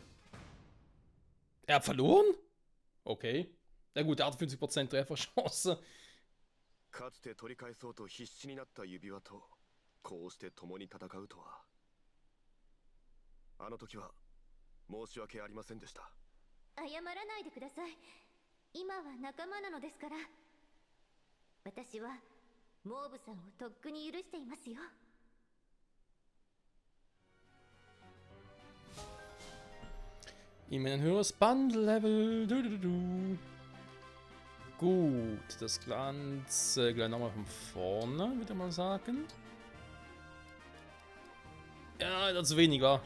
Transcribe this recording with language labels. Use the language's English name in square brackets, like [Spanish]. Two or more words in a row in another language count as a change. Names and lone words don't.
[German] Er hat verloren? Okay. Ja gut, er hat 50% Trefferchance. [Japanese] かつて取り返そうと必死になった指輪とこうして共に戦うとは。あの時は申し訳ありませんでした。謝らないでください。今は仲間なのですから。私はモーブさんをとっくに許していますよ。 [German] Ihm ein höheres Bundle-Level. Gut, das Ganze gleich nochmal von vorne, würde ich mal sagen. Ja, das ist wenig, war.